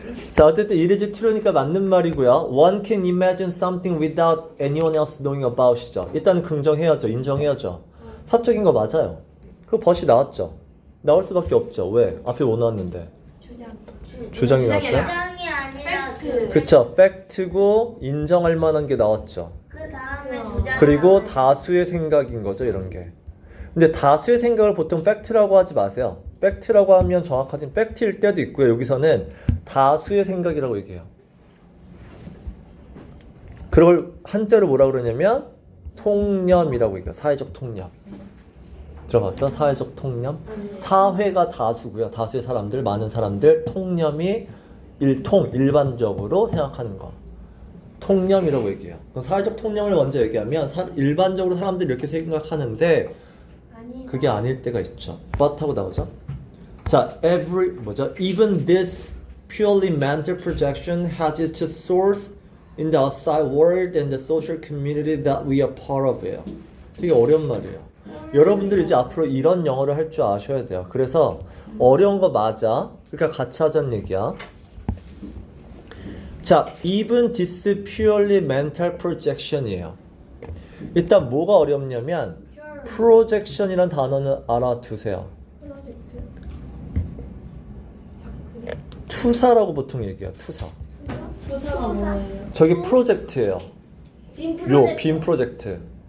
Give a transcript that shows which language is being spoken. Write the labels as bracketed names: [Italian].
[Korean] 자 어쨌든 [English] it is true [Korean] 니까 맞는 말이고요. [English] One can imagine something without anyone else knowing about이죠. [Korean] 일단은 긍정해야죠. 인정해야죠. 사적인 거 맞아요. 그 벗이 나왔죠. 나올 수밖에 없죠. 왜? 앞에 뭐 나왔는데? 주장. 주장이 나왔어요? 주장이 아니라 팩트. 그쵸. 팩트고 인정할 만한 게 나왔죠. 그 다음에 주장. 그리고 다수의 생각인 거죠. 이런 게. 근데 다수의 생각을 보통 팩트라고 하지 마세요. 팩트라고 하면 정확하진 팩트일 때도 있고요. 여기서는 다수의 생각이라고 얘기해요. 그걸 한자로 뭐라 그러냐면 통념이라고 얘기해요. 사회적 통념. 들어봤어? 사회적 통념? 사회가 다수고요. 다수의 사람들, 많은 사람들, 통념이 일반적으로 생각하는 거. 통념이라고 얘기해요. 그럼 사회적 통념을 먼저 얘기하면 일반적으로 사람들이 이렇게 생각하는데 아니. 그게 아닐 때가 있죠. but하고 나오죠. 자, [English] even this purely mental projection has its source in the outside world and the social community that we are part of예요. [Korean] 되게 어려운 말이에요. 여러분들이 이제 앞으로 이런 영어를 할 줄 아셔야 돼요. 그래서 어려운 거 맞아. 그러니까 같이 하자는 얘기야. 자, [English] even this purely mental projection [Korean] 이에요. 일단 뭐가 어렵냐면 projection이란 단어는 알아두세요. 투사라고 보통 얘기해요. 투사. 조사가 뭐예요? 저기 프로젝트예요. 요 빔 프로젝트.